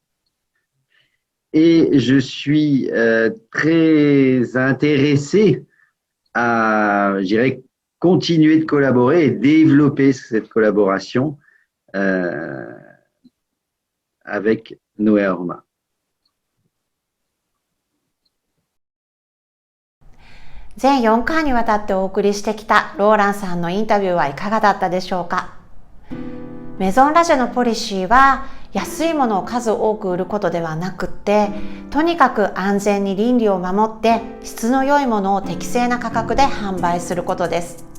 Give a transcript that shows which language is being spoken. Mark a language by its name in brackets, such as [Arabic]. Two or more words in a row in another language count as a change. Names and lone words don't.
[French] Et je suis très intéressé à, continuer de collaborer et développer cette collaboration avec Noé Aroma. [Japanese] 全4回にわたってお送りしてきたローランさんのインタビューはいかがだったでしょうか。メゾンラジェのポリシーは安いものを数多く売ることではなくって、とにかく安全に倫理を守って質の良いものを適正な価格で販売することです。